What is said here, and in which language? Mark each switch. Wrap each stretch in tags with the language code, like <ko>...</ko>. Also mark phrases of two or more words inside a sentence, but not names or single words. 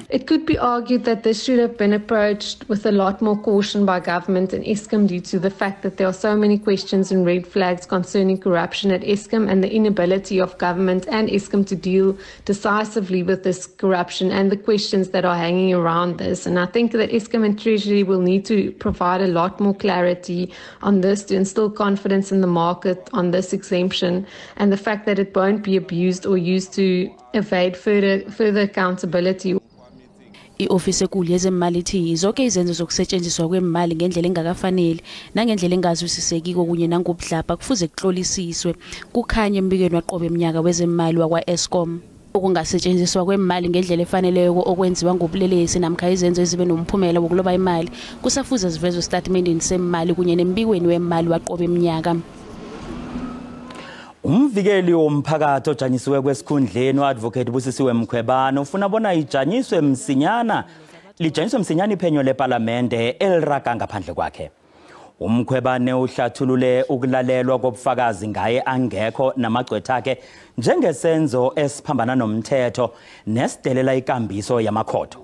<en>It could be argued that this should have been approached with a lot more caution by government and ESCOM due to the fact that there are so many questions and red flags concerning corruption at ESCOM and the inability of government and ESCOM to deal decisively with this corruption and the questions that are hanging around this. And I think that ESCOM and Treasury will need to provide a lot more clarity on this to instill confidence in the market on this exemption and the fact that it won't be abused or used to evade further accountability.</en> <nr>I-ofisi enkulu yezemali ithi zonke izenzo zokusetshenziswa kwemali ngendlela engakafanele nangendlela engazwisisekiko kunye nangobudlapha kufuze kuhlolisiswe kukhanye embikweni waqobe eminyaka wezemali wakwa-ESCOM. Ukungasetshenziswa kwemali ngendlela efaneleyo okwenziwa ngobulelesi namkha izenzo ezibe nomphumela wokuloba imali kusafuze zivezwe estatementini semali kunye nembikweni wemali waqobe eminyaka. Umvikeli womphakathi ojanyisiwe kwesikhundleni uadvocate Busisiwe Mkhwebane ufuna bona ijanyiswe msinyana iphenyo leParlamente eliraga ngaphandle kwakhe. Umkhwebane uhlathulule ukulalelwa kobufakazi ngaye angekho namagcwetha akhe njengesenzo esiphambana nomthetho nesidelela ikambiso yamakhotho.</nr>